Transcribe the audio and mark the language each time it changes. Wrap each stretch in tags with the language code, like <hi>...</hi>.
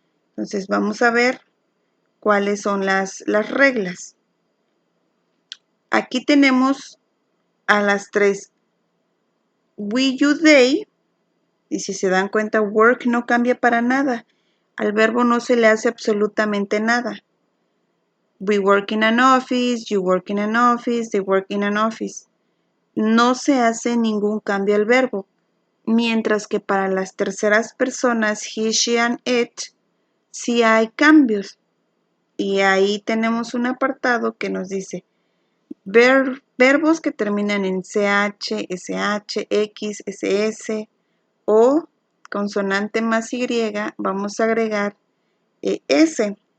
<es>Entonces vamos a ver cuáles son las reglas. Aquí tenemos a las tres.</es> <en>We, you, they.</en> <es>Y si se dan cuenta, work no cambia para nada. Al verbo no se le hace absolutamente nada.</es> <en>We work in an office, you work in an office, they work in an office.</en> <es>No se hace ningún cambio al verbo. Mientras que para las terceras personas,</es> <en>he, she, and it,</en> <es>sí hay cambios. Y ahí tenemos un apartado que nos dice verbos que terminan en CH, SH, X, SS o consonante más Y, vamos a agregar S.</es>